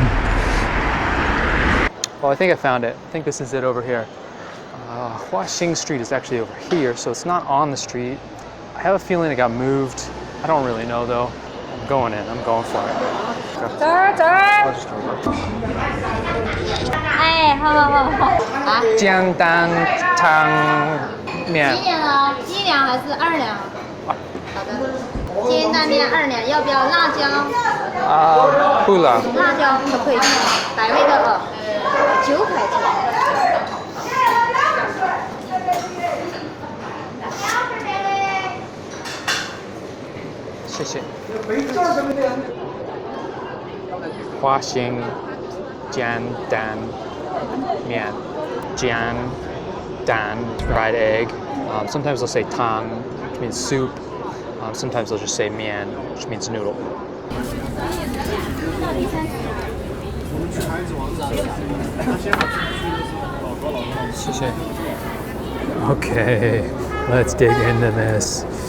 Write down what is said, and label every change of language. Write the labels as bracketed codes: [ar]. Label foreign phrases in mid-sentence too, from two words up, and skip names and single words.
[en] Well, I think I found it. I think this is it over here. Huaxing Street is actually over here, so it's not on the street. I have a feeling it got moved. I don't really know though. I'm going in. I'm going for it. I'll just go over. [zh] 哎，好。啊？煎蛋面。几两啊？1两还是2两？好的。煎蛋面2两，要不要辣椒？不了。辣椒可不可以？百味的9块钱。谢谢。华兴煎蛋面，煎蛋 [en] fried egg. Sometimes they'll say tang, which means soup. Sometimes they'll just say miàn, which means noodle. Okay, let's dig into this.